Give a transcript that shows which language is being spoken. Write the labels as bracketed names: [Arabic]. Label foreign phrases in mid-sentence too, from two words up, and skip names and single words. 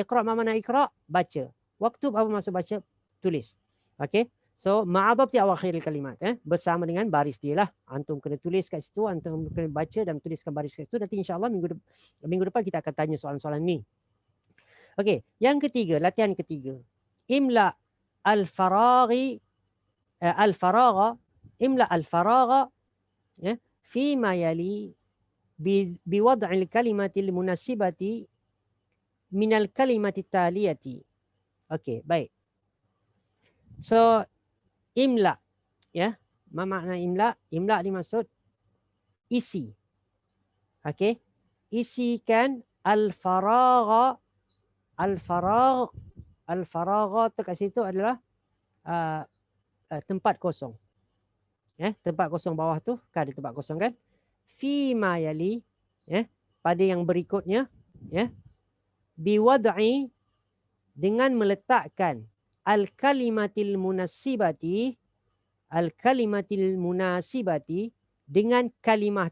[Malay] Iqra mana iqra? Baca. Waktub apa maksud baca? Tulis. Okey. So [Arabic] مع ضبط أواخر الكلمات, [Malay] bersama dengan baris dia lah. Antum kena tulis kat situ, antum kena baca dan tuliskan baris kat situ. Nanti insya-Allah minggu depan kita akan tanya soalan-soalan ni. Okey, yang ketiga, latihan ketiga. [Arabic] املأ الفراغ املأ الفراغ, ya, فيما يلي بوضع الكلمات المناسبة من الكلمات التالية. [Malay] Okey, baik. So imla, ya. Apa makna imla? Imla dimaksud isi. Okey. Isikan al-faragha. Al-faragha tu kat situ adalah tempat kosong. Ya, tempat kosong bawah tu kan ada tempat kosong kan? [Arabic] فيما يلي, [Malay] ya, pada yang berikutnya, ya, biwad'i, dengan meletakkan [Arabic] الكلمات المناسبة [Malay] dengan kalimah.